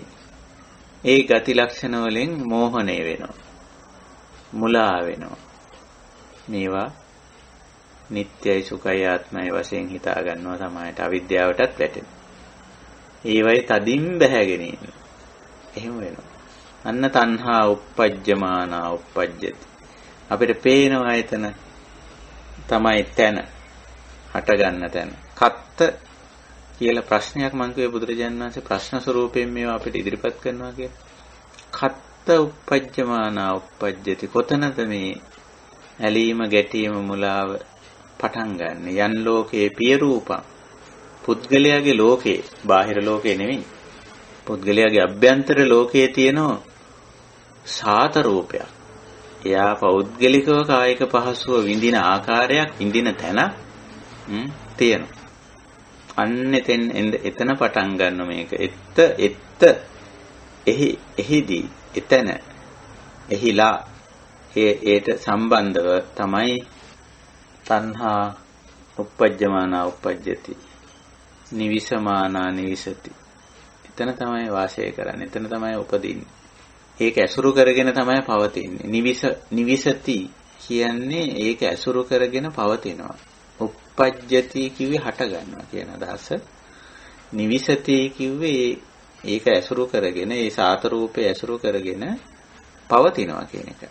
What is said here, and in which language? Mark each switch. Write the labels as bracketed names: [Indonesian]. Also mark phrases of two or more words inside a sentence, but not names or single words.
[Sinhala] ඒ ගති ලක්ෂණ වලින් මෝහණය වෙනවා. මුලා වෙනවා. මේවා නිට්ටයයි සුඛයි ආත්මයි වශයෙන් හිතා ගන්නවා. සමායට අවිද්‍යාවටත් වැටෙනවා. ඒවයි තදින් බැහැගෙන ඉන්න. එහෙම වෙනවා. අන්න [Pali] තණ්හා uppajjamana uppajjati. [Sinhala] අපිට පේනවා එතන තමයි තැන, හට ගන්න තැන. කත්ත කියලා ප්‍රශ්නයක් මං කිව්වේ බුදුරජාණන් වහන්සේ ප්‍රශ්න ස්වරූපයෙන් මේවා අපිට ඉදිරිපත් කරනවා කියලා. [Pali] කත්ත uppajjamana uppajjati. [Sinhala] කොතනද මේ ඇලීම, ගැටීම, මුලාව පටන් ගන්න? [Pali] යන් ලෝකේ පිය රූපං. [Sinhala] පුද්ගලයාගේ ලෝකේ, බාහිර ලෝකේ නෙමෙයි. පුද්ගලයාගේ අභ්‍යන්තර ලෝකයේ තියෙන සාත රූපයක්. එයා පෞද්ගලිකව කායික පහසුව විඳින ආකාරයක්, විඳින තැන තියෙනවා. අන්න එතන පටන් ගන්න මේක. එහිදී එතන එහිලා ඒට සම්බන්ධව තමයි [Pali] තණ්හා uppajjamana uppajjati nivisamana nivisati. [Sinhala] එතන තමයි වාසය කරන්නේ. එතන තමයි උපදින්නේ. ඒක ඇසුරු කරගෙන තමයි පවතින්නේ. නිවිසති කියන්නේ ඒක ඇසුරු කරගෙන පවතිනවා. uppajjati කිව්වේ හට ගන්නවා කියන අදහස. නිවිසති කිව්වේ ඒක ඇසුරු කරගෙන, ඒ සාත රූපේ ඇසුරු කරගෙන පවතිනවා කියන එක.